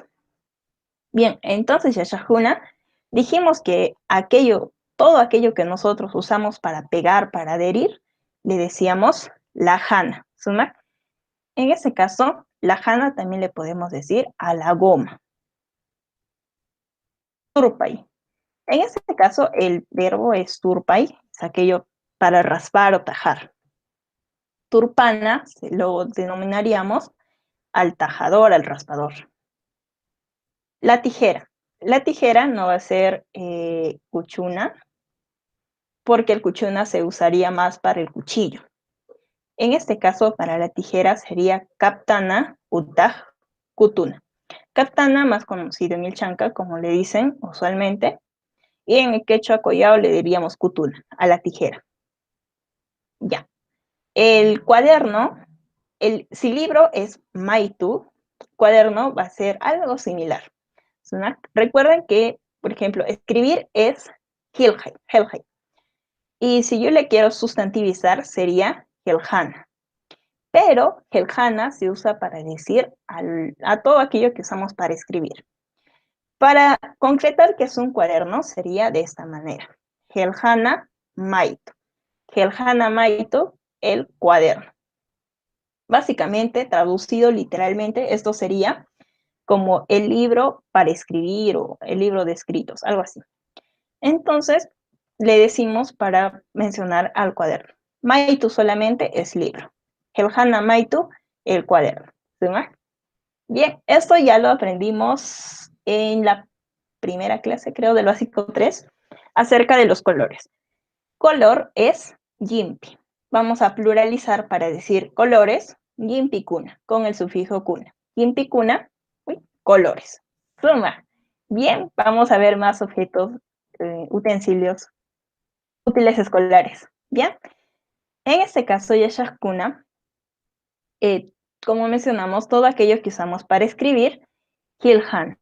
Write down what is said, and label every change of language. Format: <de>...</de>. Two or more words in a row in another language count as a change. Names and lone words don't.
<es>Bien, entonces, Yashahuna, dijimos que todo aquello que nosotros usamos para pegar, para adherir, le decíamos la jana. ¿Suma? En ese caso, La jana también le podemos decir a la goma. Turpay. En este caso, el verbo es turpay, es aquello para raspar o tajar. Turpana lo denominaríamos al tajador, al raspador. La tijera. La tijera no va a ser cuchuna, porque el cuchuna se usaría más para el cuchillo. En este caso, para la tijera sería</es> <qu>kaptana utaj kutuna.</qu> <es>Kaptana, más conocido en el chanca, como le dicen usualmente, y en el quechua collao le diríamos kutuna, a la tijera. Ya. El cuaderno, si libro es maitu, cuaderno va a ser algo similar. Recuerden que, por ejemplo, escribir es</es> <qu>hilhai, helhai.</qu> <es>Y si yo le quiero sustantivizar, sería helhana. Pero helhana se usa para decir a todo aquello que usamos para escribir. Para concretar que es un cuaderno, sería de esta manera.</es> <qu>Helhana maito. Helhana maito,</qu> <es>el cuaderno. Básicamente, traducido literalmente, esto sería como el libro para escribir o el libro de escritos, algo así. Entonces, le decimos para mencionar al cuaderno. Maitu solamente es libro.</es> <qu>Helhana Maitu,</qu> <es>el cuaderno. ¿Sí? Bien, esto ya lo aprendimos en la primera clase, creo, del básico 3, acerca de los colores. Color es yimpi. Vamos a pluralizar para decir colores,</es> <qu>yimpi kuna,</qu> <es>con el sufijo kuna.</es> <qu>Yimpi kuna,</qu> <es>colores. Suma. Bien, vamos a ver más objetos, utensilios útiles escolares. Bien, en este caso, yashakuna, como mencionamos, todo aquello que usamos para escribir, hilhana.</es>